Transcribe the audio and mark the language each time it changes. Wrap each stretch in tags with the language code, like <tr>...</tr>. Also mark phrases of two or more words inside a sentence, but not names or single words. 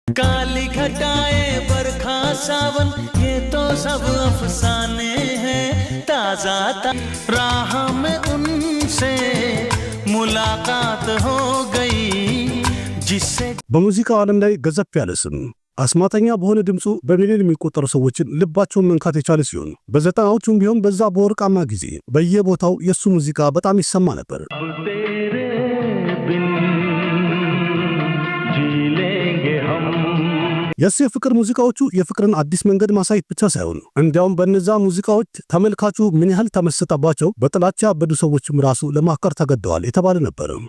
<hi>काली घटाएं बरखा सावन ये तो सब अफसाने हैं ताजा राह में उनसे मुलाकात हो गई जिससे</hi> <am>በሙዚቃው ዓለም ላይ ገዘፍ ያለ ስም አስማተኛ በሆነ ድምጹ በሚሊዮን የሚቆጠሩ ሰዎችን ልባቸውን መንካት የቻለ ሲሆን በዘጠናዎቹም ቢሆን በዛ በወርቃማ ጊዜ በየቦታው የሱ ሙዚቃ በጣም ይሰማ ነበር። የሱ የፍቅር ሙዚቃዎቹ የፍቅርን አዲስ መንገድ ማሳየት ብቻ ሳይሆን እንዲያውም በእነዛ ሙዚቃዎች ተመልካቹ ምን ያህል ተመሰጠባቸው በጥላቻ ያበዱ ሰዎችም ራሱ ለማከር ተገደዋል የተባለ ነበር።</am>